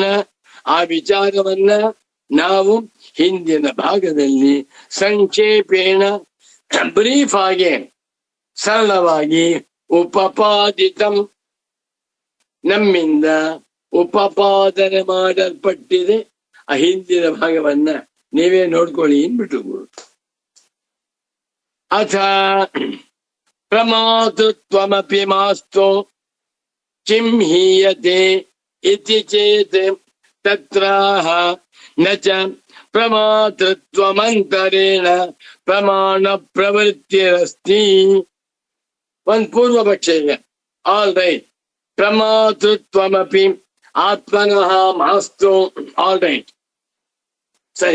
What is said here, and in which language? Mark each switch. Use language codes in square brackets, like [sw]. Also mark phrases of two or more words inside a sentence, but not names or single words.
[kn] ಆ ವಿಚಾರವನ್ನ ನಾವು ಹಿಂದಿನ ಭಾಗದಲ್ಲಿ ಸಂಕ್ಷೇಪೇಣ ಬ್ರೀಫ್ ಆಗಿ ಸರಳವಾಗಿ ಉಪಪಾದಿತಂ ನಮ್ಮಿಂದ ಉಪಪಾದನೆ ಮಾಡಲ್ಪಟ್ಟಿದೆ. ಆ ಹಿಂದಿನ ಭಾಗವನ್ನ ನೀವೇ ನೋಡ್ಕೊಳ್ಳಿ ಅಂದ್ಬಿಟ್ಟು. [sa] ಅಥ ಪ್ರಮಾತೃತ್ವಮಪಿ ಮಾಸ್ತು ಕಿಂ ಹೀಯತೆ ಇತಿ ಚೇತ್ ತತ್ರಾಹ ನ ಚ ಪ್ರಮಾತೃತ್ವಮಂತರೇಣ ಪ್ರಮಾಣ ಪ್ರವೃತ್ತಿರಸ್ತಿ. [kn] ಒಂದ್ ಪೂರ್ವ ಪಕ್ಷ ಇದೆ. [en] all right. [sa] ಪ್ರಮಾತೃತ್ವಮಪಿ ಆತ್ಮನಃ ಮಾಸ್ತು. [en] all right, ಸರಿ.